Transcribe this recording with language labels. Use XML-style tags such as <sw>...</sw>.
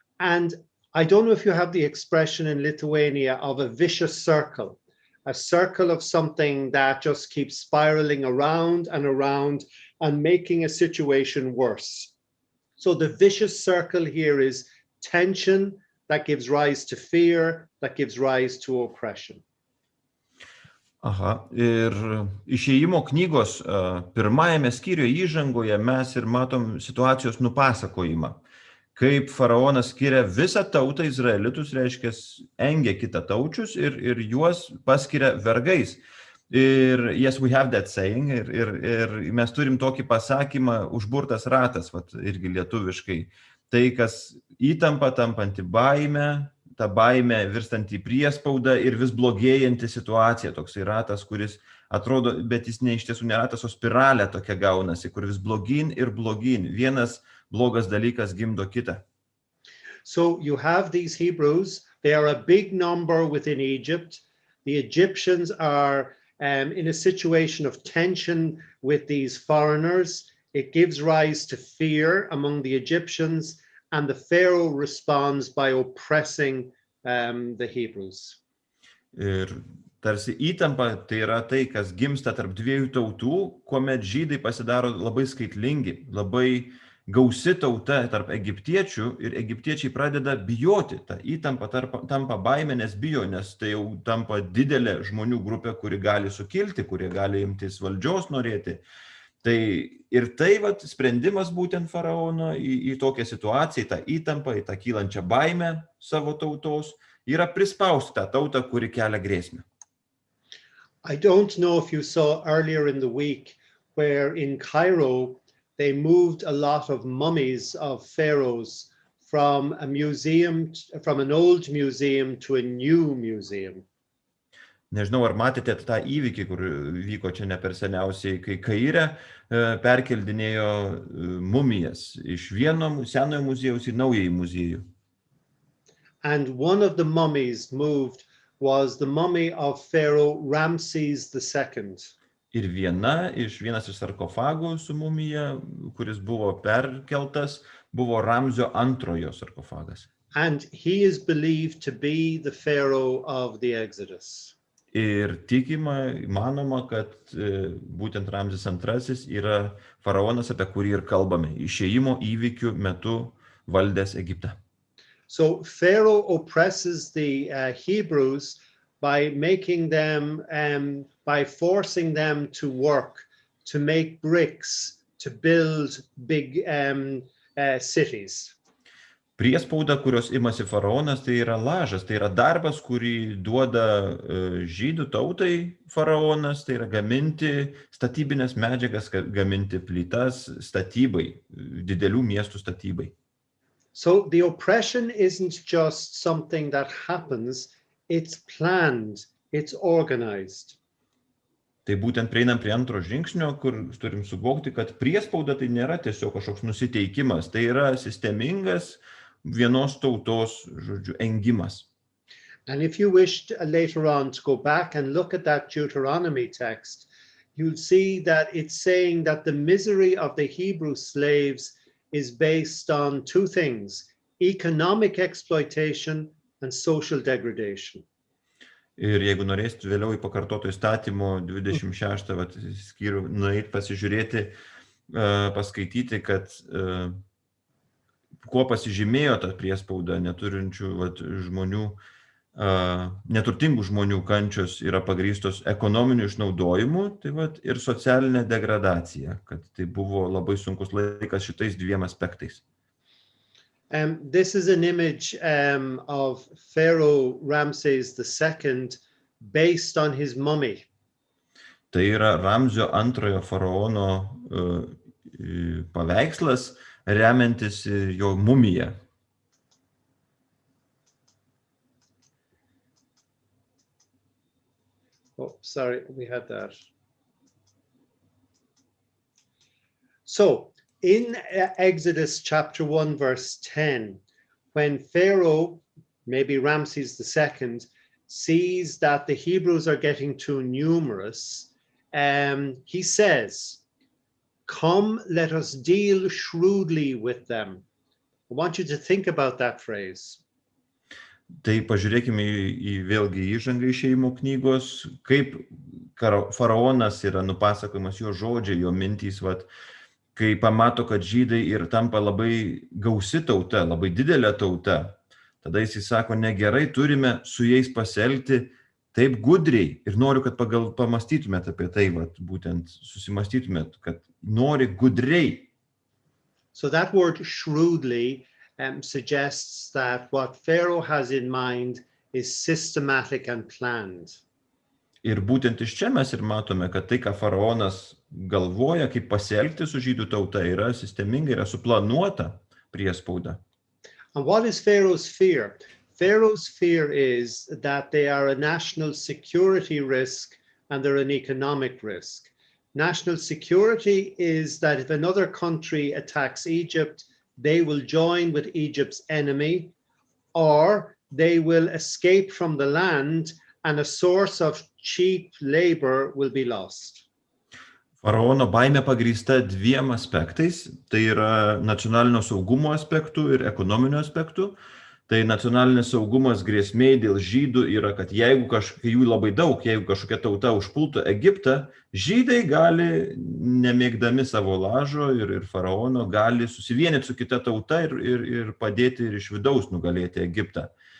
<en>And I don't know if you have the expression in Lithuania of a vicious circle, a circle of something that just keeps spiraling around and making a situation worse. So the vicious circle here is tension that gives rise to fear, that gives rise to oppression.</en> <lt>Ir Išėjimo knygos pirmajame skyriuje įžangoje mes ir matom situacijos nupasakojimą, kaip faraonas skiria visą tautą izraelitus, reiškia, engia kitataučius ir juos paskiria vergais. Ir</lt> <en>yes, we have that saying,</en> <lt>ir mes turim tokį pasakymą, užburtas ratas, vat, irgi lietuviškai. Tai, kas įtampa tampanti baimę, ta baimė virstanti į priespaudą ir vis blogėjanti situacija, toksai ratas, kuris atrodo, bet jis ne iš tiesų neratas, o spiralė tokia gaunasi, kur vis blogyn ir blogyn. Vienas blogas dalykas gimdo kitą.</lt> <en>So you have these Hebrews, they are a big number within Egypt. The Egyptians are in a situation of tension with these foreigners. It gives rise to fear among the Egyptians, and the Pharaoh responds by oppressing the Hebrews.</en> <lt>Ir tarsi įtampa tai yra tai, kas gimsta tarp dviejų tautų, kuomet žydai pasidaro labai skaitlingi, labai gausi tauta tarp egiptiečių ir egiptiečiai pradeda bijoti. Ta įtampa tampa baimė, nes bijo, nes tai jau tampa didelė žmonių grupė, kuri gali sukilti, kurie gali imtis valdžios norėti. Tai ir tai vat, sprendimas būtent faraono į tokią situaciją, į tą įtampą, į tą kylančią baimę savo tautos, yra prispausti tą tautą, kuri kelia grėsmę.</lt> <en>I don't know if you saw earlier in the week where in Cairo they moved a lot of mummies of pharaohs from a museum, from an old museum to a new museum.</en> <lt>Nežinau, ar matėte tą įvykį, kur vyko čia ne per seniausiai, kai Kaire perkeldinėjo mumijas iš vieno senojo muziejaus į naująjį muziejų.</lt> <en>And one of the mummies moved was the mummy of Pharaoh Ramses II.</en> <lt>Ir vienas iš sarkofagų su mumija, kuris buvo perkeltas, buvo Ramzio antrojo sarkofagas.</lt> <en>And he is believed to be the Pharaoh of the Exodus.</en> <lt>Ir manoma, kad būtent Ramzis antrasis yra faraonas, apie kurį ir kalbame, išėjimo įvykių metu valdęs Egiptą.</lt> <en>So Pharaoh oppresses the Hebrews by making them, by forcing them to work, to make bricks, to build big cities.</en> <lt>Priespauda, kurios imasi faraonas, tai yra lažas, tai yra darbas, kurį duoda žydų tautai faraonas, tai yra gaminti statybinės medžiagas, gaminti plytas statybai, didelių miestų statybai.</lt> <en>So the oppression isn't just something that happens, it's planned, it's organized.</en> <lt>Tai būtent prieinam prie antro žingsnio, kur turim suvokti, kad priespauda tai nėra tiesiog kažkoks nusiteikimas, tai yra sistemingas vienos tautos, žodžiu, engimas.</lt> <en>And if you wish later on to go back and look at that Deuteronomy text, you'll see that it's saying that the misery of the Hebrew slaves is based on two things: economic exploitation and social degradation.</en> <lt>Ir jeigu norėsit vėliau į pakartoto įstatymo 26 skyrių nueit pasižiūrėti, paskaityti, kad kuo pasižymėjo ta priespauda neturinčių žmonių, neturtingų žmonių kančios yra pagrįstos ekonominiu išnaudojimu, tai ir socialinė degradacija, kad tai buvo labai sunkus laikas šitais dviem aspektais.</lt> <en>This is an image of Pharaoh Ramses II based on his mummy.</en> <lt>Tai yra Ramzio antrojo faraono paveikslas, remiantis jo mumiją.</lt> <en>Oh, sorry, we had that. So, in Exodus chapter 1, verse 10, when Pharaoh, maybe Ramses II, sees that the Hebrews are getting too numerous, he says, "Come, let us deal shrewdly with them." I want you to think about that phrase.</en> <lt>Tai pažiūrėkime į vėlgi įžangą Išėjimo knygos, kaip faraonas yra nupasakojamas jo žodžiai, jo mintys, kai pamato, kad žydai ir tampa labai gausi tauta, labai didelė tauta, tada jis sako, negerai, turime su jais pasielgti taip gudriai ir noriu, kad pamastytumėt apie tai, būtent susimastytumėt, kad nori gudriai.</lt> <en>So that word shrewdly suggests that what Pharaoh has in mind is systematic and planned.</en> <lt>Ir būtent iš čia mes ir matome, kad tai, ką faraonas galvoja, kaip pasielgti su žydų tauta, yra sistemingai, yra suplanuota priespauda.</lt> <en>And what is Pharaoh's fear? Pharaoh's fear is that they are a national security risk and they're an economic risk. National security is that if another country attacks Egypt, they will join with Egypt's enemy, or they will escape from the land and a source of cheap labor will be lost.</en> <lt>Faraono baimė pagrįsta dviem aspektais, tai yra nacionalinio saugumo aspektų ir ekonominio aspektų. Tai nacionalinis saugumas grėsmė dėl žydų yra, kad jeigu jų labai daug, jeigu kažkokia tauta užpultų Egiptą, žydai gali, nemėgdami savo lažo ir faraono, gali susivienyti su kita tauta ir padėti ir iš vidaus nugalėti Egiptą.</lt>